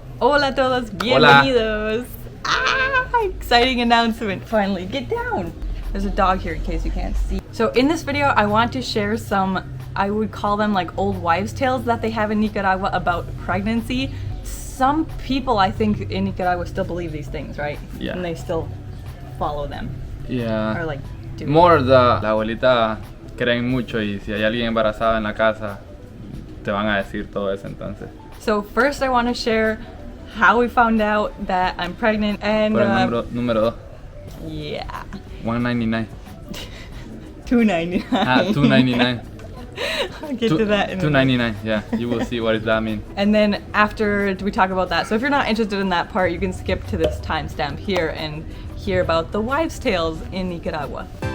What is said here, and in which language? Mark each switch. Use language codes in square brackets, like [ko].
[es] Hola a todos, bienvenidos. [en] Exciting announcement, finally. Get down. There's a dog here in case you can't see. So in this video, I want to share some, I would call them like old wives' tales that they have in Nicaragua about pregnancy. Some people, I think, in Nicaragua still believe these things, right? Yeah. And they still follow them. Yeah. Or like do. [es] More la abuelita creen mucho y si hay alguien embarazada en la casa te van a decir todo eso entonces. [en] So first I want to share how we found out that I'm pregnant and [es] Por el número 2. [en] yeah. 199. $2.99. Ah, 299. I'll get to that in a minute. 299. Yeah, you will see what does that mean. And then after we talk about that, so if you're not interested in that part, you can skip to this timestamp here and hear about the wives' tales in Nicaragua.